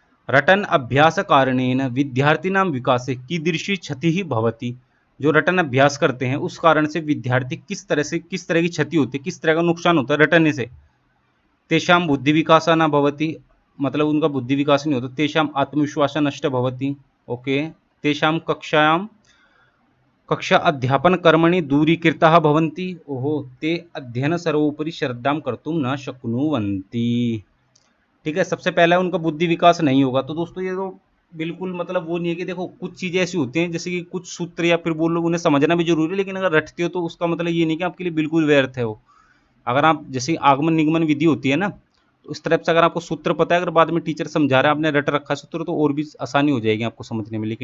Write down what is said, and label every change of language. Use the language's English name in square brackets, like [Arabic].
[Sanskrit] रटन अभ्यास कारणेन विद्यार्थिनां विकासे कीदृशी क्षति भवति। [Hindi] जो रटन अभ्यास करते हैं उस कारण से विद्यार्थी किस तरह की क्षति होती है, किस तरह का नुकसान होता है रटने से। [Sanskrit] तेषां बुद्धि विकासा न भवति, [Hindi] मतलब उनका बुद्धि विकास नहीं होता। [Sanskrit] तेषाम आत्मविश्वास नष्ट भवति। ओके। तेषाम कक्षा अध्यापन कर्मणि दूरीकृताः भवन्ति। ओहो। ते अध्ययन सर्वोपरि श्रद्धां कर्तुं न शक्नुवन्ति। [Hindi] ठीक है, सबसे पहला उनका बुद्धि विकास नहीं होगा। तो दोस्तों ये तो बिल्कुल मतलब वो नहीं है कि देखो कुछ चीजें ऐसी होती हैं जैसे कि कुछ सूत्र या फिर बोल लो उन्हें समझना भी जरूरी है, लेकिन अगर रटते हो तो उसका मतलब ये नहीं कि आपके लिए बिल्कुल व्यर्थ है वो। अगर आप जैसे आगमन निगमन विधि होती है ना, तो इस तरफ से अगर आपको सूत्र पता है, अगर बाद में टीचर समझा रहा है आपने रट रखा सूत्र, तो और भी आसानी हो जाएगी आपको समझने में।